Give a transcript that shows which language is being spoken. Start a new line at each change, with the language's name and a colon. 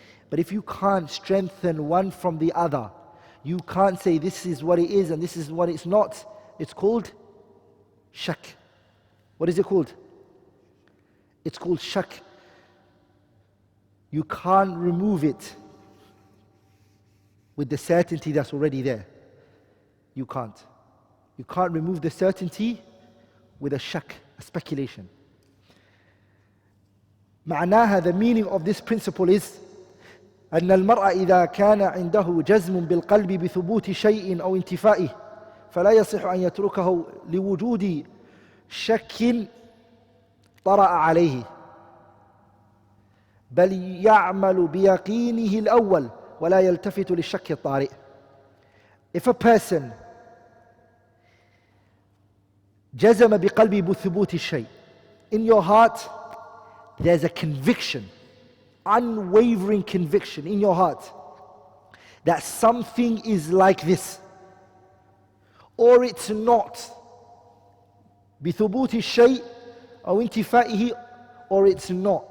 English: But if you can't strengthen one from the other, you can't say this is what it is and this is what it's not, it's called shak. What is it called? It's called shak. You can't remove it with the certainty that's already there. You can't. You can't remove the certainty with a shak, a speculation.
Arabic: معناها,
English: the meaning of this principle is
Arabic: أن المرء إذا كان عنده جزم بالقلب بثبوت شيء أو انتفائه فلا يصح أن يتركه لوجود شك طرأ عليه بل يعمل بيقينه الأول ولا يلتفت للشك الطارئ.
English: If a person
Arabic: جزم بقلبه بثبوت الشيء,
English: in your heart there's a conviction, unwavering conviction in your heart that something is like this or it's not,
Arabic: بثبوت الشيء أو انتفائه,
English: or it's not.